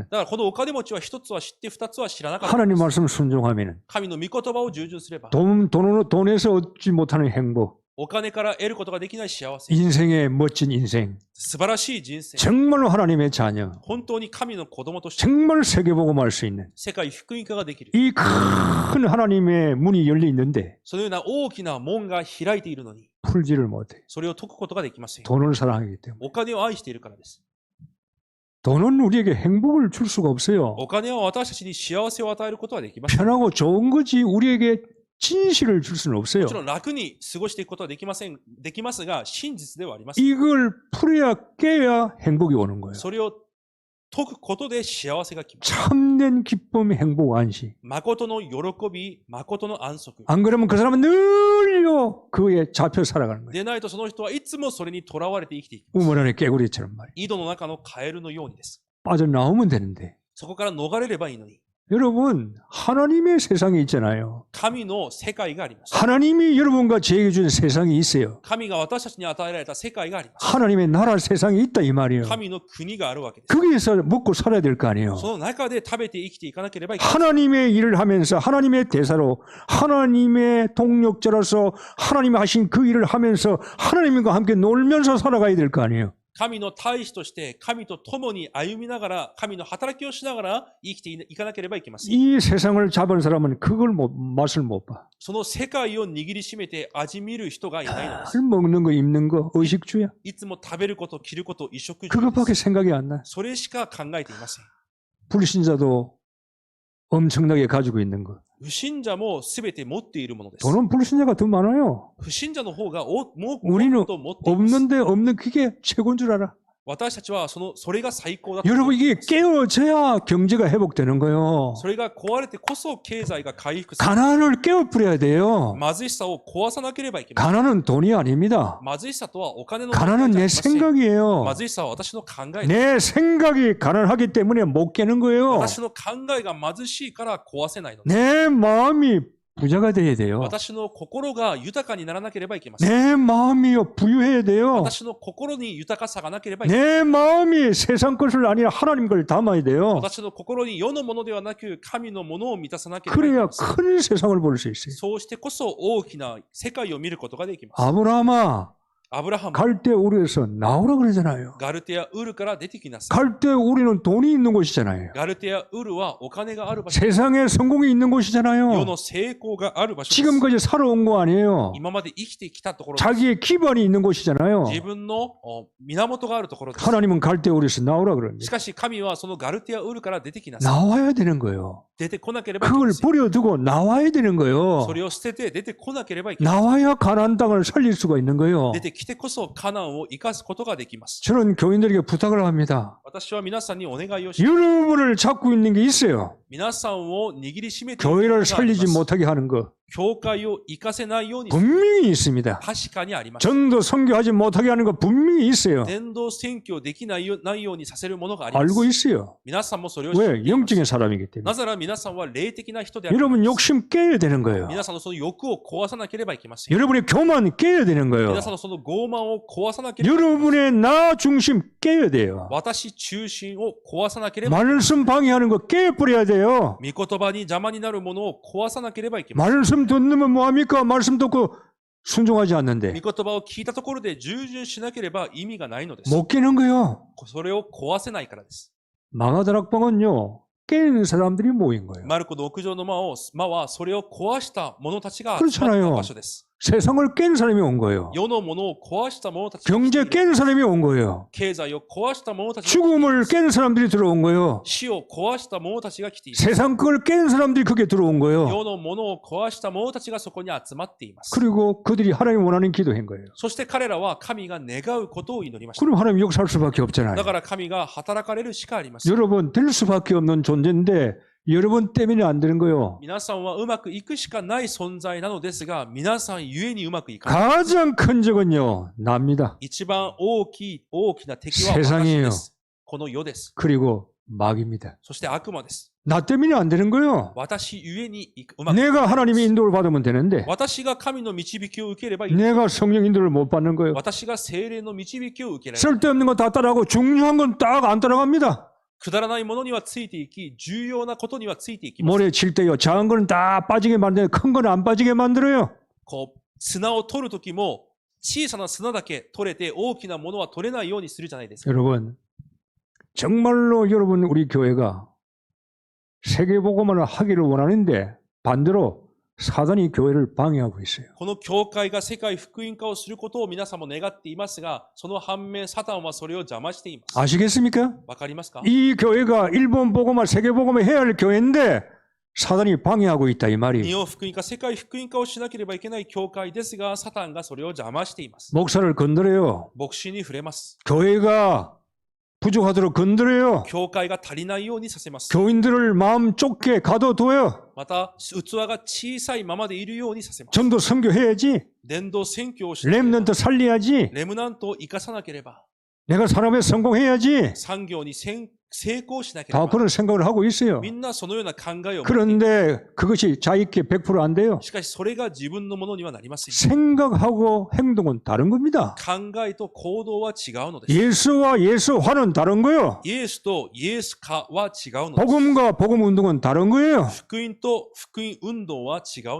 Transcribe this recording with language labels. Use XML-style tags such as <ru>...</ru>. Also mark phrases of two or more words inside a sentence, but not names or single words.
<ja>だからこのお金持ちは一つは知って二つは知らなかった。</ja> <ko>하나님 말씀 순종하면은</ko> <ja>神の御言葉を従順すれば、</ja> <ko>돈에서 얻지 못하는 행복,</ko> <ja>お金から得ることができない幸せ、</ja> <ko>인생의 멋진 인생,</ko> <ja>素晴らしい人生、</ja> <ko>정말로 하나님의 자녀,</ko> <ja>本当に神の子供として</ja> <ko>정말 세계복음할 수 있는</ko> <ja>世界福音化ができる。</ja> <ko>이 큰 하나님의 문이 열려 있는데</ko> <ja>そのような大きな門が開いているのに、</ja> <ko>풀지를 못해.</ko> <ja>それを解くことができません。</ja> <ko>돈을 사랑하기 때문에.</ko> <ja>お金を愛しているからです。</ja> <ko>돈은 우리에게 행복을 줄 수가 없어요.</ko> <ja>お金は私たちに幸せを与えることはできません。</ja> <ko>편하고 좋은 거지 우리에게 진실을 줄 수는 없어요.</ko> <ja>もちろん楽に過ごしていくことはできますが、真実ではありません。</ja> <ko>이걸 풀어야 깨야 행복이 오는 거예요.</ko> <ja>それを解くことで幸せが来ます。</ja> <ko>참된 기쁨, 행복, 안식.</ko> <ja>誠の喜び、誠の安息。</ja> <ko>안 그러면 그 사람은 늘요 그에 잡혀 살아가는 거예요.</ko> <ja>でないとその人はいつもそれに囚われて生きていきます。</ja> <ko>우물 안에 깨구리처럼 말이에요.</ko> <ja>井戸の中のカエルのようにです。</ja> <ko>빠져나오면 되는데.</ko> <ja>そこから逃れればいいのに。</ja> <ko>여러분, 하나님의 세상이 있잖아요.</ko> <ja>神の世界があります。</ja> <ko>하나님이 여러분과 저에게 준 세상이 있어요.</ko> <ja>神が私たちに与えられた世界があります。</ja> <ko>하나님의 나라 세상이 있다 이 말이에요.</ko> <ja>神の国があるわけです。</ja> <ko>거기에서 먹고 살아야 될 거 아니에요.</ko> <ja>その中で食べて生きていかなければいけない。</ja> <ko>하나님의 일을 하면서 하나님의 대사로 하나님의 동력자로서 하나님이 하신 그 일을 하면서 하나님과 함께 놀면서 살아가야 될 거 아니에요.</ko> <ja>神の大使として神と共に歩みながら、神の働きをしながら生きていかなければいけません。</ja> <ko>이 세상을 잡은 사람은 그걸 맛을 못 봐.</ko> <ja>その世界を握りしめて味見る人がいないのです。</ja> <ko>늘 먹는 거, 입는 거, 의식주야.</ko> <ja>いつも食べること、着ること、衣食住で</ja> <ko>그것밖에</ko> <ja>す。</ja> <ko>생각이 안 나.</ko> <ja>それしか考えていません。</ja> <ko>불신자도 엄청나게 가지고 있는 거.</ko> <ja>不信者も全て持っているものです。</ja> <ko>돈은 불신자가 더 많아요.</ko> <ja>不信者の方がもっ</ja> <ko>우리는</ko> <ja>と持っています。</ja> <ko>없는데 없는 그게 최고인 줄 알아.</ko> <ja>私たちはそれが最高だと思い</ja> <ko>여러분</ko> <ja>ます。</ja> <ko>이게 깨어져야 경제가 회복되는 거예요.</ko> <ja>それが壊れてこそ経済が回復する。</ja> <ko>가난을 깨어버려야 돼요.</ko> <ja>貧しさを壊さなければいけません。</ja> <ko>가난은 돈이 아닙니다.</ko> <ja>貧しさとはお金の</ja> <ko>가난은</ko> <ja>問題</ja> <ko>내</ko> <ja>じゃありません。</ja> <ko>생각이에요.</ko> <ja>貧しさは私の考えです。</ja> <ko>내 생각이 가난하기 때문에 못 깨는 거예요.</ko> <ja>私の考えが貧しいから壊せないのです。</ja> <ko>내 마음이 부자가 돼야 돼요.</ko> <ja>私の心が豊かにならなければいけません。</ja> <ko>내 마음이요 부유해야 돼요.</ko> <ja>私の心に豊かさがなければいけません。</ja> <ko>내 마음이 세상 것을 아니라 하나님 걸 담아야 돼요.</ko> <ja>私の心に世のものではなく神のものを満たさなければいけ</ja> <ko>그래야</ko> <ja>ません。</ja> <ko>큰 세상을 볼 수 있어요.</ko> <ja>そうしてこそ大きな世界を見ることができます。</ja> <ko>아브라함아</ko> <ja>アブラハム、</ja> <ko>갈대 우르에서 나오라 그러잖아요.</ko> <ja>ガルテア・ウルから出てきなさい。</ja> <ko>갈대 우리는 돈이 있는 곳이잖아요.</ko> <ja>ガルテア・ウルはお金がある場所。</ja> <ko>세상에 성공이 있는</ko> <ja>世</ja> <ko>곳이잖아요.</ko> <ja>の成功がある場所です。</ja> <ko>지금까지 살아온 거 아니에요.</ko> <ja>今まで生きてきたところです。</ja> <ko>자기의 기반이 있는 곳이잖아요.</ko> <ja>自分の源があるところです。</ja> <ko>하나님은 갈대 우르에서 나오라</ko> <ja>し</ja> <ko>그럽니다.</ko> <ja>かし神はそのガルテア・ウルから出てきなさい。</ja> <ko>나와야 되는 거예요.</ko> <ja>出てこなければいけ</ja> <ko>그걸</ko> <ja>ません。</ja> <ko>버려두고 나와야 되는 거예요.</ko> <ja>それを捨てて出てこなければいけません。</ja> <ko>나와야 가나안 땅을 살릴 수가 있는 거예요.</ko> <ja>出てきてこそカナンを生かすことができます。</ja> <ko>저는 교인들에게 부탁을 합니다.</ko> <ja>私は皆さんにお願いをします。</ja> <ko>여러분을 잡고 있는 게 있어요.</ko> <ja>皆さんを握りしめている</ja> <ko>교회를</ko> <ja>ものがあり</ja> <ko>살리지</ko> <ja>ます。</ja> <ko>못하게 하는 거</ko> <ja>教会を生かせないようにする</ja> <ko>분명히 있습니다.</ko> <ja>確かにあります。</ja> <ko>전도 선교하지 못하게 하는 거 분명히 있어요.</ko> <ja>伝道宣教できないようにさせるものがあります。</ja> <ko>알고 있어요.</ko> <ja>皆さんもそれを知って</ja> <ko>왜?</ko> <ja>います。</ja> <ko>영적인 사람이기 때문에.</ko> <ja>なぜなら皆さんは霊的な人である。</ja> <ko>여러분 욕심 깨야 되는 거예요.</ko> <ja>皆さんのその欲を壊さなければいけません。</ja> <ko>여러분의 교만 깨야 되는 거예요.</ko> <ja>皆さんのその傲慢を壊さなければいけません。</ja> <ko>여러분의 나 중심 깨야 돼요.</ko> <ja>私中心を壊さなければいけません。</ja> <ko>말씀 방해하는 거 깨버려야 돼요.</ko> <ja>御言葉に邪魔になるものを壊さなければいけません。</ja> <ko>말씀 듣는 뭐합니까? 말씀 듣고 순종하지 않는데</ko> <ja>御言葉を聞いたところで従順しなければ意味がないのです。</ja> <ko>못 깨는 거예요.</ko> <ja>それを壊せないからです。</ja> <ko>마가다락방은요 깨는 사람들이 모인 거예요.</ko> <ja>マルコの屋上の間はそれを壊した者たちが</ja> <ko>그렇</ko> <ja>集まった</ja> <ko>잖아요</ko> <ja>場所です。</ja> <ko>세상을 깬 사람이 온 거예요.</ko> <ja>世のものを壊した者たちが</ja> <ko>경제</ko> <ja>来ている</ja> <ko>깬 사람이 온 거예요.</ko> <ja>経済を壊した者たちが来てい</ja> <ko>죽음을</ko> <ja>ます。</ja> <ko>깬 사람들이 들어온 거예요.</ko> <ja>死を壊した者たちが来ています。</ja> <ko>세상 걸 깬 사람들이 그게 들어온 거예요.</ko> <ja>世のものを壊した者たちがそこに集まっています。</ja> <ko>그리고 그들이 하나님 원하는 기도한 거예요.</ko> <ja>そして彼らは神が願うことを祈りました。</ja> <ko>그럼 하나님 역사할 수밖에 없잖아요.</ko> <ja>だから神が働かれるしかありません。</ja> <ko>여러분 될 수밖에 없는 존재인데 여러분 때문에 안 되는 거예요.</ko> <ja>皆さんはうまくいくしかない存在なのですが、皆さんゆえにうまくいかない。</ja> <ko>가장 큰 적은요 납니다.</ko> <ja>一番大きな敵は私</ja> <ko>세상이에요</ko> <ja>です。この世です。</ja> <ko>그리고 마귀입니다.</ko> <ja>そして悪魔です。</ja> <ko>나 때문에 안 되는 거예요.</ko> <ja>私ゆえにうまくいかない</ja> <ko>내가 하나님의 인도를 받으면 되는데</ko> <ja>私が神の導きを受ければいい。</ja> <ko>내가 성령 인도를 못 받는 거예요.</ko> <ja>私が精霊の導きを受けられる。</ja> <ko>쓸데없는 거 다 따라가고 중요한 건 딱 안 따라갑니다.</ko> <ja>くだらないものにはついていき、重要なことにはついていきます。</ja> <ko>모래 칠 때요 작은 거는 다 빠지게 만들어요. 큰 거는 안 빠지게 만들어요.</ko> <ja>こう砂を取るときも、小さな砂だけ取れて大きなものは取れないようにするじゃないですか。</ja> <ko>여러분 정말로 여러분 우리 교회가 세계복음을 하기를 원하는데 반대로 사단이 교회를 방해하고 있어요.</ko> <ja>この教会が世界福音化をすることを皆さんも願っていますが、その反面、サタンはそれを邪魔しています。</ja> <ko>아시겠습니까?</ko> <ja>わかりますか？</ja> <ko>이 교회가 일본 복음화 세계 복음을 해야 할 교회인데 사단이 방해하고 있다 이</ko> <ja>日</ja> <ko>말이에요.</ko> <ja>本福音化、世界福音化をしなければいけない教会ですが、サタンがそれを邪魔しています。</ja> <ko>목사를 건드려요.</ko> <ja>牧師に触れます。</ja> <ko>교회가 부족하도록 건드려요.</ko> <ja>教会が足りないようにさせます。</ja> <ko>교인들을 마음 좁게 가둬둬요.</ko> <ja>また、器が小さいままでいるようにさせます。</ja> <ko>전도 선교해야지.</ko> <ja>伝道宣教をしなければ</ja> <ko>렘넌트 살려야지.</ko> <ja>レムナントを生かさなければ、</ja> <ko>내가 산업에 성공해야지.</ko> <ja>産業に成功しなけれ</ja> <ko>다</ko> <ja>ば、</ja> <ko>그런 생각을 하고 있어요.</ko> <ja>みんなそのような考えを持っている。</ja> <ko>그런데 그것이 자익게 100% 안 돼요.</ko> <ja>しかしそれが自分のものにはなりません。</ja> <ko>생각하고 행동은 다른 겁니다.</ko> <ja>考えと行動は違うのです。</ja> <ko>예수와 예수화는 다른 거예요.</ko> <ja>イエスとイエス化は違うのです。</ja> <ko>복음과 복음 운동은 다른 거예요.</ko>